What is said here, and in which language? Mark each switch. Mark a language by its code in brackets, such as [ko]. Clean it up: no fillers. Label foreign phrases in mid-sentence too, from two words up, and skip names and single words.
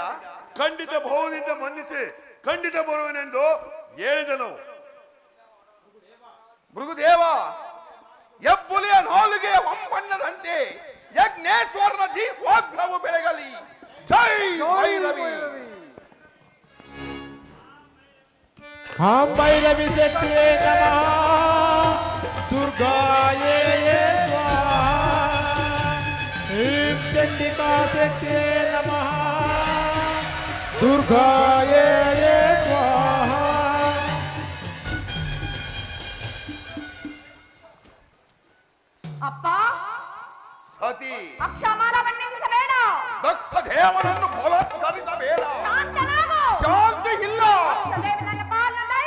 [kn] ಖಂಡಿತ ಭಾವದಿಂದ ಮನ್ನಿಸಿ ಖಂಡಿತ ಬರುವನೆಂದು ಹೇಳಿದನು. ಭೃಗುದೇವ, ಎಬ್ಬುಲಿಯ ನಾಲಿಗೆ ಹೊಂಬಣ್ಣದಂತೆ ಯಜ್ಞೇಶ್ವರನ ಜೀವಾಗ್ರವು ಬೆಳಗಲಿ. ಜೈ ಭೈರವಿ. [sa] हम भैरवी शक्तिये नमः दुर्गाये स्वाहा ह्रीं चंडिका शक्तिये नमः दुर्गाये स्वाहा. [kn] ಅಪ್ಪ, ಸತಿ, ಅಕ್ಷಮಾಲವನ್ನು ನಿಲ್ಲಿಸಬೇಡ. ದಕ್ಷ ದೇವನನ್ನು ಬಲಾತ್ಕರಿಸಬೇಡ. ಶಾಂತನಾಗು. ಶಾಂತಿ ಇಲ್ಲ. ದಕ್ಷದೇವ ನನ್ನ ಪಾಲನ ದೈವ.